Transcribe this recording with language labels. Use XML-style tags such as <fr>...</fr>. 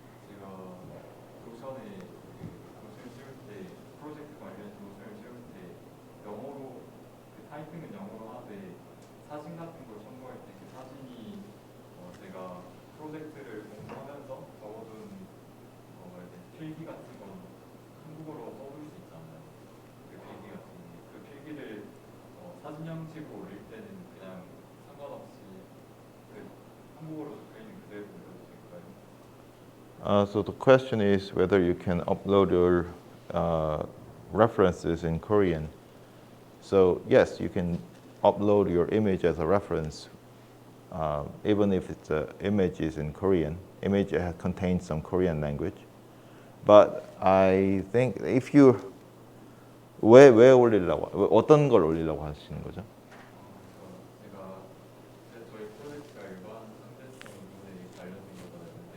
<ko>제가 노션에 노션을 씌울 때 프로젝트 관련 노션을 씌울 때 영어로 타이핑은 영어로 하되 사진 같은 걸 첨부할 때 그 사진이 제가 프로젝트를 공부하면서 적어둔 필기 같은 건 한국어로 써볼 수 있잖아요. 그 필기 같은 게 그 필기를 사진 형식으로 올릴 때는 그냥 상관없이 그 한국어로 적혀있는 그대로 올려도 될까요?</ko> <en>So the question is whether you can upload your references in Korean. So yes, you can upload your image as a reference, even if the image is in Korean. Image contains some Korean language. But I think if you</en> <ko>왜 올리려고, 어떤 걸 올리려고 하시는 거죠? 제가 저희 프로젝트가 일반 상대성 이론에 관련된 거잖아요.</ko>